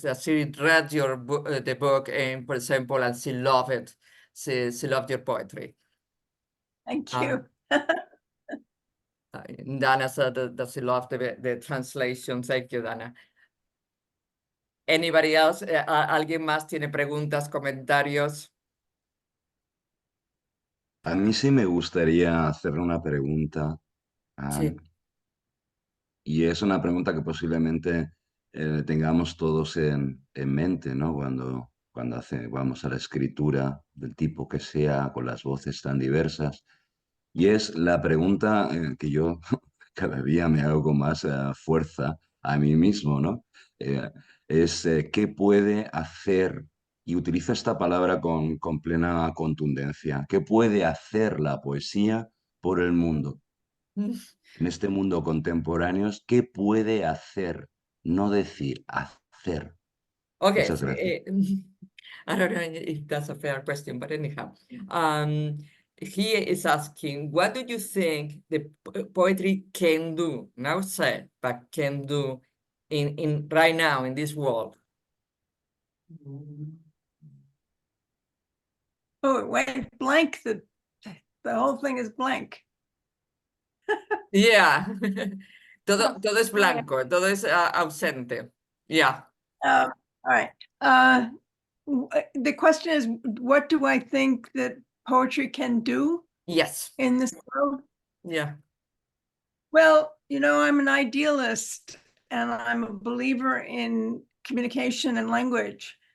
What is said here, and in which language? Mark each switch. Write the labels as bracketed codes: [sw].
[en] She read your the book, and for example, and she loved it. She loved your poetry. Thank you. Dana said that she loved the translation. Thank you, Dana. Anybody else? [es] ¿Alguien más tiene preguntas, comentarios? A mí sí me gustaría hacerle una pregunta, Sí. y es una pregunta que posiblemente tengamos todos en mente, ¿no? Cuando vamos a la escritura del tipo que sea, con las voces tan diversas. Y es la pregunta que yo cada día me hago con más fuerza a mí mismo, ¿no? ¿Qué puede hacer, y utilizo esta palabra con plena contundencia, qué puede hacer la poesía por el mundo? En este mundo contemporáneo, ¿qué puede hacer? No decir, hacer. [en] Okay. [es] Muchas gracias. [en] I don't know if that's a fair question, but anyhow, he is asking, what do you think the poetry can do, now said, but can do in right now in this world? Oh, it went blank. The whole thing is blank. Yeah. [es] todo es blanco, todo es ausente. [en] Yeah. All right. The question is, what do I think that poetry can do? Yes. In this world? Yeah. Well, I'm an idealist and I'm a believer in communication and language.